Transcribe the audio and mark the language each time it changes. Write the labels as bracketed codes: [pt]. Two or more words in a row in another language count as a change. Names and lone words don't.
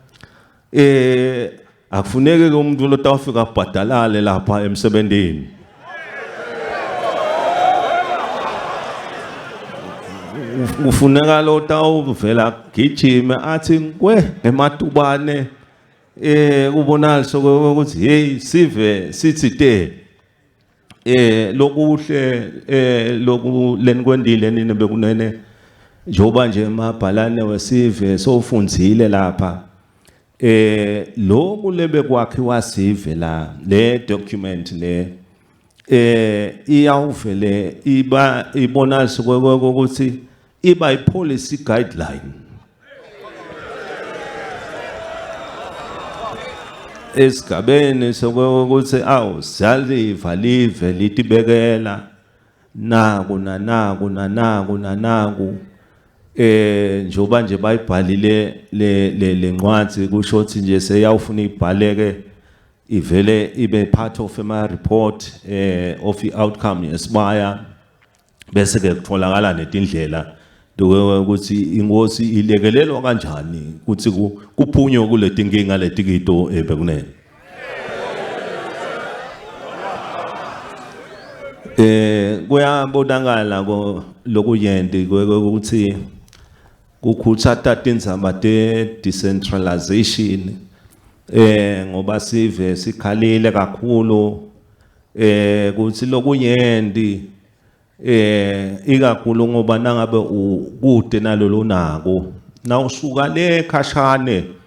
[ss] akufuneke ke umuntu lotawufika abhadalale lapha emsebenzini ufuneka lotawuvela gijime athi nkwe ngematubane kubonala sokuthi hey sive sithi te lokuhle loku lenikwendile nini bekunene njoba nje emabhalane wesive sofundzile lapha lokhu lebe kwakhiwa sive la le document le iyawuvele ibonalise ukuthi iba i- [en] policy guideline [ss] esigabeni sokuthi siyaliva live litibekela naku njoba nje bayibhalile le ncwadi kusho ukuthi nje seyawufuna ibhaleke ivele ibe [en] part of my report of the outcome [ss] yesibaya bese ke kutholakala netindlela ukuthi inkosi ilekelelwa kanjani ukuthi kuphunywe kule tinkinga letikito ebekunene. Kuyabonakala lokuyendi ukuthi kukhuthatha tindzaba decentralization ngoba sive sikhalile kakhulu ukuthi lokuyendi ikakhulu ngoba nangabe ukude nalolu nako nawusuka le khashane